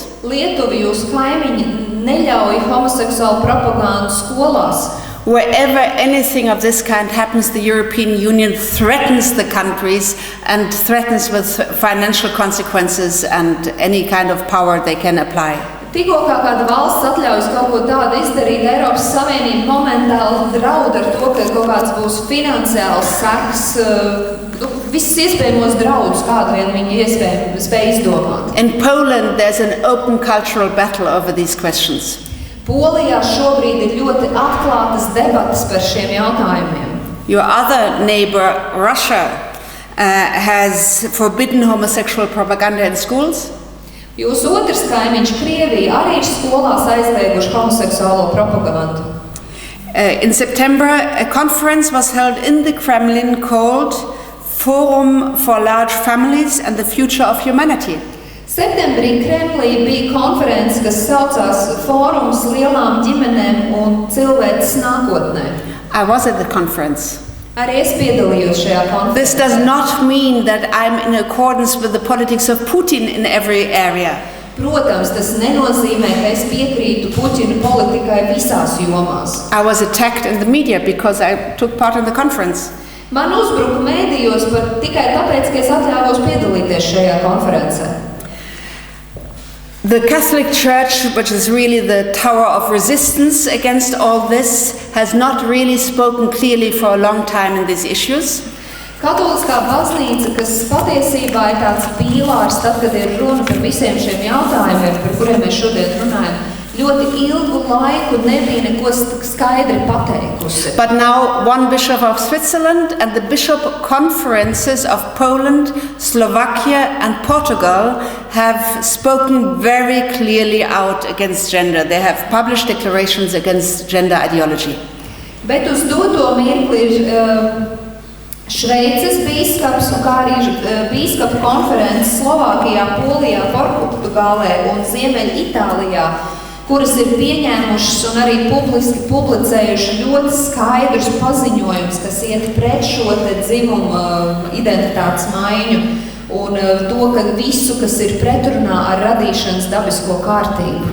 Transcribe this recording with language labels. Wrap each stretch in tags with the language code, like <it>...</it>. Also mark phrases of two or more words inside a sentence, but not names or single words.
<lv>Lietuva, jūsu kaimiņi, neļauj homoseksuālu propagandu skolās.</lv> <en>Wherever anything of this kind happens, the European Union threatens the countries and threatens with financial consequences and any kind of power they can apply.</en> <lv>Tikko kā kāda valsts atļaujas kaut ko tādu izdarīt, Eiropas Savienība momentāli draud ar to, ka kaut kāds būs finansiāls seks, visus iespējamos draudus, kādu vien viņi spēj izdomāt.</lv> <en>In Poland, there's an open cultural battle over these questions.</en> <lv>Polijā šobrīd ir ļoti atklātas debatas par šiem jautājumiem.</lv> <en>Your other neighbor, Russia, has forbidden homosexual propaganda in schools.</en> <lv>Jūsu otrs kaimiņš, Krievija, arī ir skolās aizlieguši homoseksuālo propagandu.</lv> <en>In September, a conference was held in the Kremlin called Forum for Large Families and the Future of Humanity.</en> <lv>Septembrī Kremlī bija konference, kas saucās Fórums lielām ģimenēm un cilvēces nākotnē.</lv> <en>I was at the conference.</en> <lv>Arī es piedalījos šajā konferencē.</lv> <en>This does not mean that I'm in accordance with the politics of Putin in every area.</en> <lv>Protams, tas nenozīmē, ka es piekrītu Putina politikai visās jomās.</lv> <en>I was attacked in the media because I took part in the conference.</en> <lv>Man uzbruka mēdījos tikai tāpēc, ka es atļāvos piedalīties šajā konferencē.</lv> <en>The Catholic Church, which is really the tower of resistance against all this, has not really spoken clearly for a long time in these issues.</en> <lv>Katoliskā baznīca, kas patiesībā ir tāds pīlārs, tad, kad ir runa par visiem šiem jautājumiem, par kuriem mēs šodien runājam, ļoti ilgu laiku nebija neko skaidri pateikusi.</lv> <en>But now one bishop of Switzerland and the bishop conferences of Poland, Slovakia and Portugal have spoken very clearly out against gender. They have published declarations against gender ideology.</en> <lv>Bet uz doto mirkli ir Šveices bīskaps un kā arī bīskapu konferences Slovākijā, Polijā, Portugālē un Ziemeļ Itālijā, kuras ir pieņēmušas un arī publiski publicējuši ļoti skaidrus paziņojumus, kas iet pret šo te dzimumu identitātes maiņu un to, ka visu, kas ir pretrunā ar radīšanas dabisko kārtību.</lv>